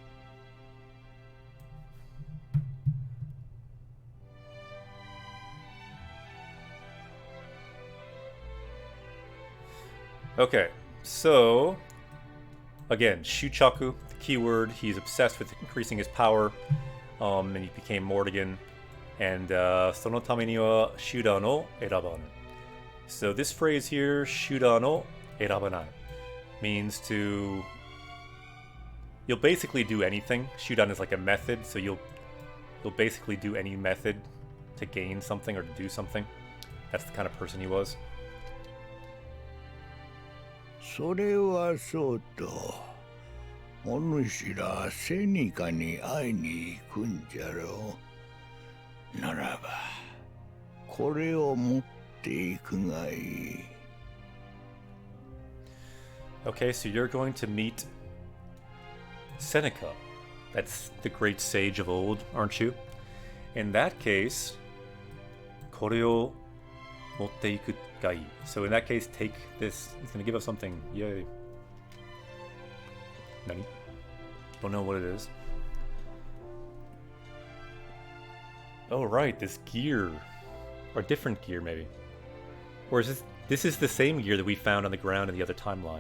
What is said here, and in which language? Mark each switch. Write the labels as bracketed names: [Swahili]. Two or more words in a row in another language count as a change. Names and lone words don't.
[English] Okay, so again, Shuchaku, the keyword. He's obsessed with increasing his power, and he became Mortigan. [Japanese] And その為には手段を選ばない. [English] So this phrase here, [Japanese] 手段を選ばない, [English] means you'll basically do anything. Shudan is like a method, so you'll basically do any method to gain something or to do something. That's the kind of person he was. [Japanese] それはそうと、お主らセニカに会いに行くんじゃろう。ならば、これを持っていくがいい。 [English] Okay, so you're going to meet Seneca. That's the great sage of old, aren't you? In that case, [Japanese] これを持っていくがいい. [English] So in that case, take this. It's gonna give us something. Yay. Nani? Don't know what it is. Oh right, this gear. Or different gear maybe. Or is this is the same gear that we found on the ground in the other timeline.